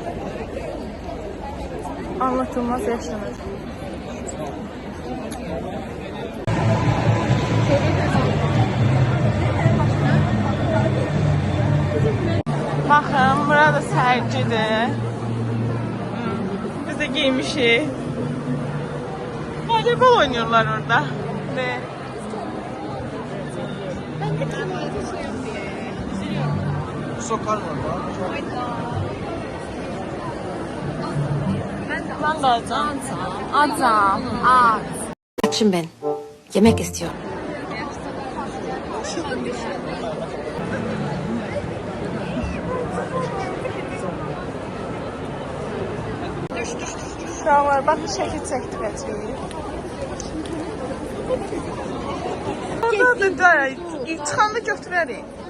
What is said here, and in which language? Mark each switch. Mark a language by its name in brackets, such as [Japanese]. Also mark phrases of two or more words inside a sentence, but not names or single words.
[Turkish] Anlatılmaz yaşanır. [Azerbaijani] Baxın, burada sərgidir. Biz də giymişik. [Turkish] Voleybol oynuyorlar orada. Ve ben de alacağım. Açım ben. Yemek istiyorum. [Azerbaijani] Uşaqlar, baxın şəkil çəkdirəcəyik. Burada da çıxanda götürərik.